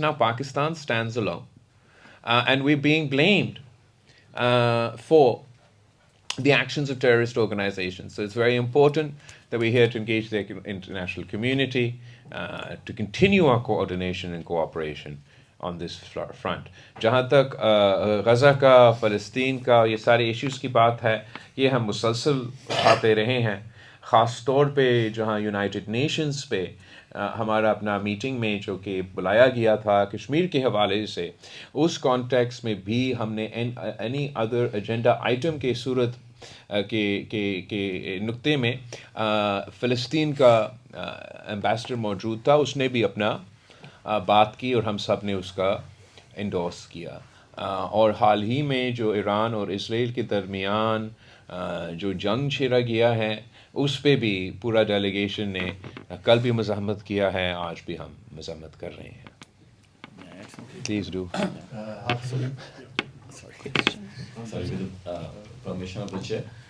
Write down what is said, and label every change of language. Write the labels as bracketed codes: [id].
[en] Now Pakistan stands alone. And we're being blamed for the actions of terrorist organizations. So it's very important that we're here to engage the international community, to continue our coordination and cooperation on this front. [hi] जहाँ तक गज़ा का, फ़लस्तीन का, ये सारे issues की बात है, ये हम मुसलसल उठाते रहे हैं. ख़ास तौर पे जहाँ यूनाइटेड नेशंस पे हमारा अपना मीटिंग में जो कि बुलाया गया था कश्मीर के हवाले से, उस कॉन्टेक्स्ट में भी हमने एनी अदर एजेंडा आइटम के सूरत के नुक्ते में फ़लस्तीन का एम्बेसडर मौजूद था, उसने भी अपना बात की और हम सब ने उसका एंडोर्स किया. और हाल ही में जो ईरान और इसराइल के दरमियान जो जंग छेड़ा गया है, उस पे भी पूरा डेलीगेशन ने कल भी मज़ाहमत किया है, आज भी हम मज़ाहमत कर रहे हैं. [en] Please do. Sorry, with the permission of the chair.